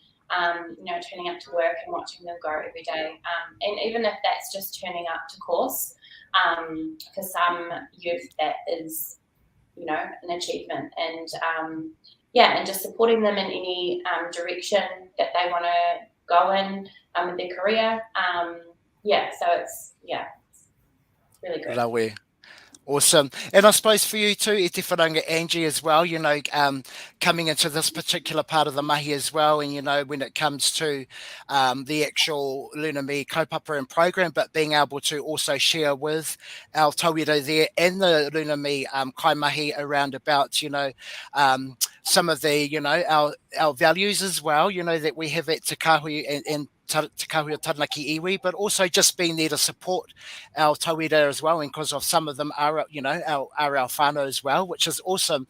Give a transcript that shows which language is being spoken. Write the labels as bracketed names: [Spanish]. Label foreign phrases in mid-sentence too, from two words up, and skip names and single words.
[English] turning up to work and watching them grow every day. And even if that's just turning up to course, for some youth that is, an achievement. And and just supporting them in any direction that they want to go in their career. So it's really good. Lovely. Awesome. And I suppose for you too, [Māori] e te whananga [English] Angie as well, coming into this particular part of the mahi as well. And, when it comes to the actual Lunami kaupapa and program, but being able to also share with our tauira there and the Lunami kaimahi around about, some of the, our values as well, that we have at Te Kahui and Te Kahui o Taranaki iwi, but also just being there to support our tauira as well, and because of some of them are, our whānau as well, which is awesome.